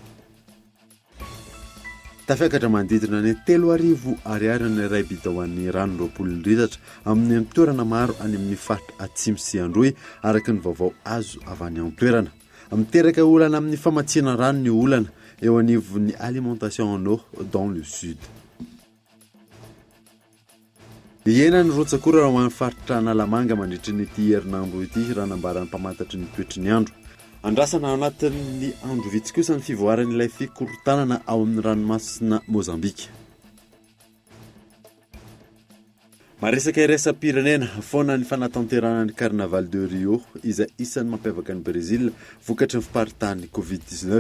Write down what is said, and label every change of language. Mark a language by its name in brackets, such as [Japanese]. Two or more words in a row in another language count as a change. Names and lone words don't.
[Malagasy] Tafiakatra manodidina ny 3,000 ariary ny ray bidaoan'ny rano 20 litatra amin'ny toerana maro any amin'ny faritra atsimo sy androy araka ny vaovao azo avy any amin'ny toerana. Miteraka olana amin'ny famatsiana rano ny olana eo anivon'ny [French] alimentation en eau dans le sud. [Malagasy] Iena ny rotsakora raha ho an'ny faritra Analamanga mandritry n'ity herinandro ity raha nambaran'ny mpamantatry ny toetry ny andro. Andrasana ao anatin'ny andro vitsy kosa ny fivoaran'ilay fikorotanana ao amin'ny ranomasina Mozambika. Maresaka iraisam-pirenena foana ny fanatanterahana ny Carnaval de Rio izay isan'ny mampiavaka ny Brésil vokatry ny fiparitany Covid-19.